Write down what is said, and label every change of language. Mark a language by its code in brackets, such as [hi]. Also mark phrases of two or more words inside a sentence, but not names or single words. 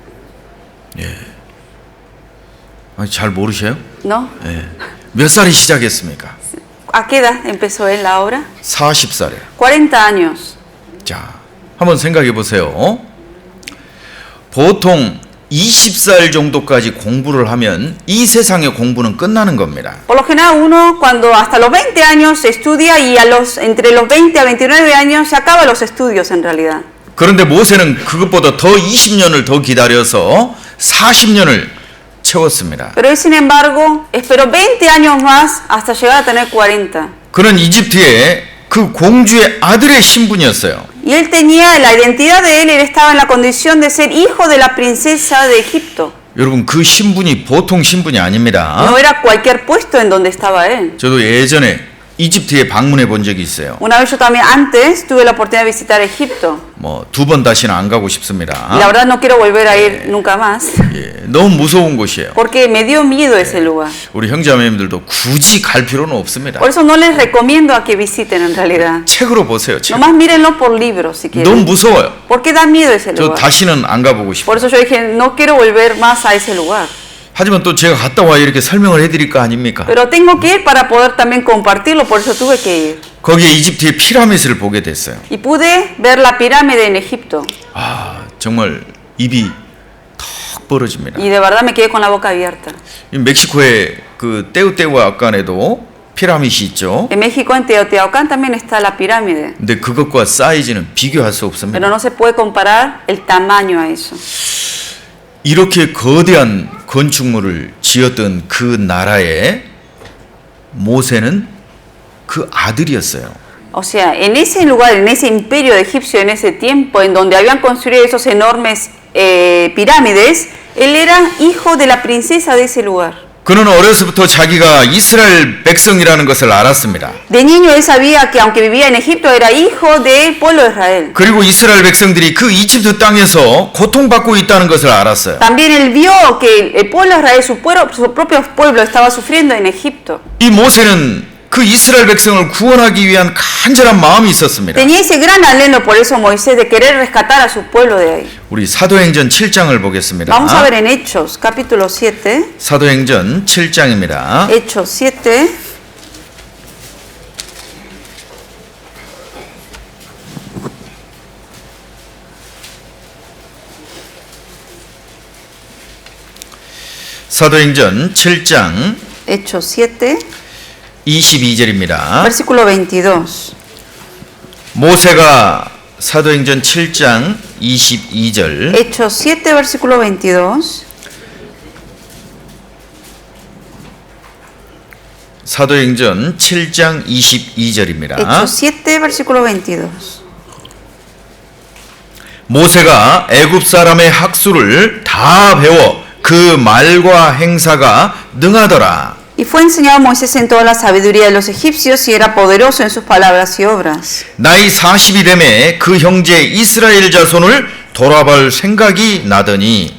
[ko] 아니, 잘 모르셔요? [es] ¿No? [ko] 예. 몇 살이 시작했습니까? [es] ¿A qué edad empezó él la obra? [ko] 40살에. [es] 40 años. [ko] 자, 한번 생각해 보세요. 보통 20살 정도까지 공부를 하면 이 세상의 공부는 끝나는 겁니다. [es] Por lo general uno cuando hasta los 20 años estudia y entre los 20 a 29 años se acaban los estudios en realidad. [ko] 그런데 모세는 그것보다 더 20년을 더 기다려서 40년을 채웠습니다. [es] Pero él sin embargo esperó 20 años más hasta llegar a tener 40. [ko] 그는 이집트의 그 공주의 아들의 신분이었어요. [es] Y él tenía la identidad de él estaba en la condición de ser hijo de la princesa de Egipto. [ko] 여러분 그 신분이 보통 신분이 아닙니다. [es] No era cualquier puesto en donde estaba él. [ko] 저도 예전에 이집트에 방문해 본 적이 있어요. [es] Una vez yo también antes tuve la oportunidad de visitar Egipto. [ko] 뭐 두 번 다시는 안 가고 싶습니다. [es] Y la verdad no quiero volver a ir nunca más. [ko] 예, 너무 무서운 곳이에요. [es] Porque me dio miedo ese lugar. [ko] 우리 형제자매님들도 굳이 갈 필요는 없습니다. [es] Por eso no les recomiendo a que visiten en realidad. [ko] 책으로 보세요. 책. [es] Nomás mírenlo por libros si [ko] 너무 [es] quieren. [ko] 무서워요. [es] Porque da miedo ese [ko] 저 [es] lugar. [ko] 다시는 안 가보고 싶어요. [es] Por eso yo dije, no quiero volver más a ese lugar. [ko] 하지만 또 제가 갔다 와 이렇게 설명을 해드릴 거 아닙니까? [es] Pero tengo que ir para poder también compartirlo, por eso tuve que ir. [ko] 거기에 이집트의 피라미드를 보게 됐어요. [es] Y pude ver la pirámide en Egipto. [ko] 아 정말 입이 턱 벌어집니다. [es] Y de verdad me quedé con la boca abierta. [ko] 이 멕시코의 그 테우테우아칸에도 피라미드이 있죠. [es] En México, en Teotihuacán, también está la pirámide. [ko] 근데 그것과 사이즈는 비교할 수 [es] Pero [ko] 없습니다. [es] no se puede comparar el tamaño a eso. [ko] 이렇게 거대한 건축물을 지었던 그 나라에 모세는 그 아들이었어요. [es] O sea, en ese lugar, en ese imperio egipcio, en ese tiempo, en donde habían construido esos enormes pirámides, él era hijo de la princesa de ese lugar. [ko] 그는 어려서부터 자기가 이스라엘 백성이라는 것을 알았습니다. [es] De niño él sabía que aunque vivía en Egipto era hijo del pueblo de Israel. [ko] 그리고 이스라엘 백성들이 그 이집트 땅에서 고통받고 있다는 것을 알았어요. [es] También él vio que el pueblo de Israel, su propio pueblo, estaba sufriendo en Egipto. [ko] 이 모세는 그 이스라엘 백성을 구원하기 위한 간절한 마음이 있었습니다. [es] Tenía ese gran anhelo por eso Moisés de querer rescatar a su pueblo de ahí. [ko] 우리 사도행전 7장을 보겠습니다. [es] Vamos a ver en Hechos, capítulo 7. [ko] 사도행전 7장입니다. [es] Hechos 7. [ko] 사도행전 7장 [es] Hechos 7, [ko] 22절입니다. [es] versículo 22. [ko] 모세가 사도행전 7장 22절 [es] Hechos 7, versículo 22. [ko] 사도행전 7장 22절입니다. [es] Hechos 7, versículo 22. [ko] 모세가 애굽 사람의 학수를 다 배워 그 말과 행사가 능하더라. [es] Y fue enseñado a Moisés en toda la sabiduría de los egipcios y era poderoso en sus palabras y obras. [ko] 나이 40이 되매 그 형제 이스라엘 자손을 돌아볼 생각이 나더니